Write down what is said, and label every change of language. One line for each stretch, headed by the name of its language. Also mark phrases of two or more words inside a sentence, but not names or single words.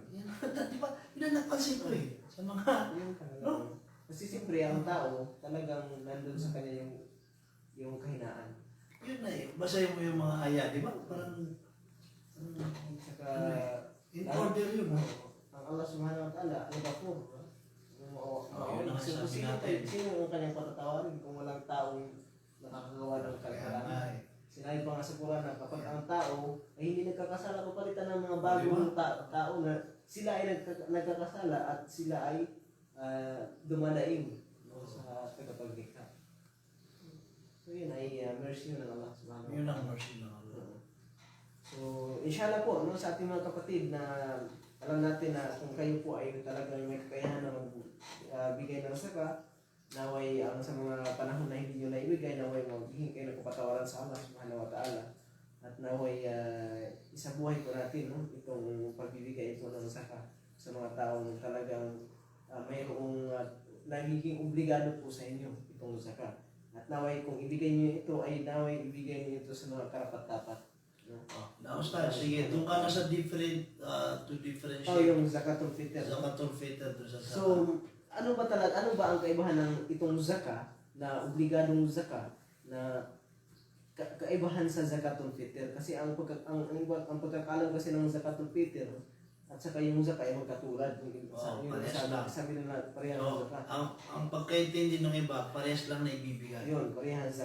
Filipino: Yan, di ba? Yun ang napansin ko eh. Sa mga, yun talaga. No? Kasi siyempre, ang tao, talagang nandun sa kanya yung kahinaan. yun na eh. Basahin mo yung mga aya, di ba? Parang, Saka,
English: in order
Filipino: yun. ha? ang Allah
Arabic: سبحانه وتعالى,
Filipino: ano ba po? Yun ang sabi natin. Sino ang kanyang patatawarin kung walang taong nakakagawa ng Kaya nga kalikaran? eh. Sinabi pa nga sa Quran na kapag ang tao ay hindi nagkakasala, papalitan ng mga bagong tao na sila ay nagkakasala at sila ay dumadaing sa tagapaglikha. So yun ay mercy yun ng Allah
Arabic: سبحانه و
Filipino: Yun ta'ala. ang mercy ng Allah. So, inshallah po, no, sa ating mga kapatid na alam natin na kung kayo po ay talagang may kakayahan na magbigay ng saka, naway ang sa mga panahon na hindi nyo naibigay, naway maghihingi kayo ng kapatawaran sa Allah
Arabic: سبحانه وتعالى.
Filipino: At naway isabuhay po natin no, itong pagbibigay ito ng saka sa mga taong talagang mayroong nagiging obligado po sa inyo itong saka. At naway kung ibigay niyo ito ay naway ibigay niyo ito sa mga karapat-dapat. No? Now, Ustad, sige, doon ka na sa
English: different, to
Filipino: Oh, differentiate. yung
Arabic: زكاة الفطر. زكاة الفطر
Filipino: doon sa So, ano ba ang kaibahan ng itong zaka na obligadong zaka na kaibahan sa
Arabic: زكاة الفطر?
Filipino: Kasi ang pagkakalam kasi ng
Arabic: زكاة الفطر
Filipino: at saka yung zaka ay magkatulad. parehas lang. Sabi nila parehas So, ng zaka. ang pagkaintindi ng iba, parehas lang na ibibigay. Yun, parehas zaka.